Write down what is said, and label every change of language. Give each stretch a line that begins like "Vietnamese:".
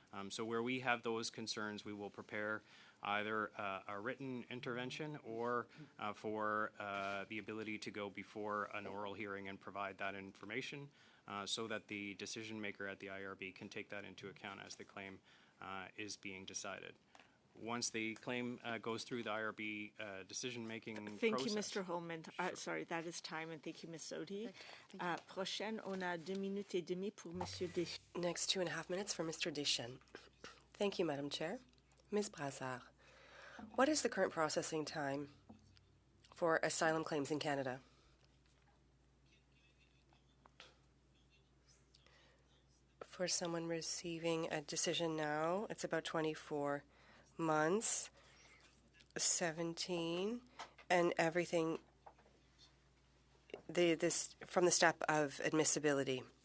English: So where we have those concerns, we will prepare either a written intervention or for the ability to go before an oral hearing and provide that information so that the decision maker at the IRB can take that into account as the claim is being decided. Once the claim goes through the IRB decision-making process. Thank you, Mr. Holman. Sorry, that is time, and thank you, Ms. Sodi.
French: Prochaine, on a 2 minutes et demie pour Monsieur Deschênes.
English: Next 2.5 minutes for Mr. Deschênes. Thank you, Madam Chair. Ms. Brassard, what is the current processing time for asylum claims in Canada? For someone receiving a decision now, it's about 24 months, 17, and everything this from the step of admissibility.